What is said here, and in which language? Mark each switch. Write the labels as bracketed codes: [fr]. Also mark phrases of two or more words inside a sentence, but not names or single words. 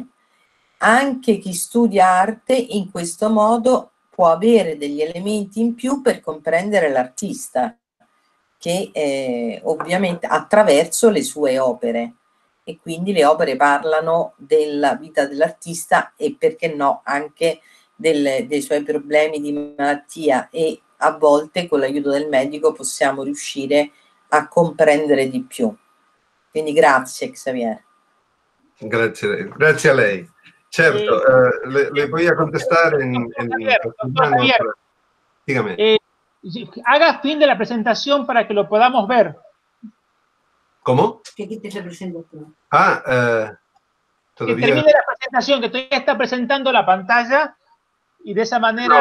[it] Anche chi studia arte in questo modo può avere degli elementi in più per comprendere l'artista, che ovviamente attraverso le sue opere, e quindi le opere parlano della vita dell'artista e, perché no, anche dei suoi problemi di malattia e a volte con l'aiuto del medico possiamo riuscire a comprendere di più. Quindi grazie Xavier. Grazie a lei. Certo, [es] le voy a contestar en castellano. Dígame. Haga fin de la presentación para que lo podamos ver. ¿Cómo? Que aquí te represento. Ah, Que todavía... termine la presentación, que todavía está presentando la pantalla y de esa manera...